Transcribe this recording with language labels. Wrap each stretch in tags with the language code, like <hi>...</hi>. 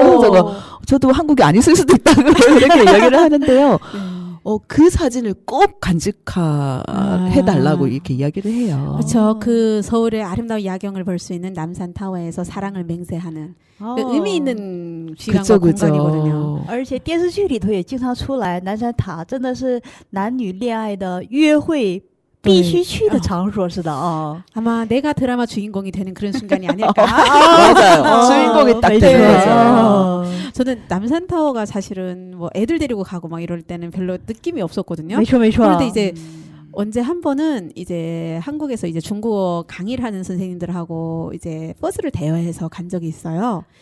<ko>그래서 저도 한국에 안 있을 수도 있다고 이렇게 이야기를 하는데요. 그 사진을 꼭 간직해달라고 이렇게 이야기를 해요. 그렇죠. 그 서울의 아름다운 야경을 볼 수 있는 남산 타워에서 사랑을 맹세하는 그 의미 있는 시간과 공간이거든요.</ko> <zh>而且电视剧里头也经常出来，南山塔真的是男女恋爱的约会必须去的场所似的啊。</zh> <ko>아마 내가 드라마 주인공이 되는 그런 순간이 아닐까. 맞아요. 주인공이 딱 되는 거죠. 저는 남산 타워가 사실은 뭐 애들 데리고 가고 막 이럴 때는 별로 느낌이 없었거든요.</ko> <zh>没错没错。</zh> <ko>그런데 이제 언제 한 번은 이제 한국에서 이제 중국어 강의를 하는 선생님들하고 이제 버스를 대여해서 간 적이 있어요.</ko>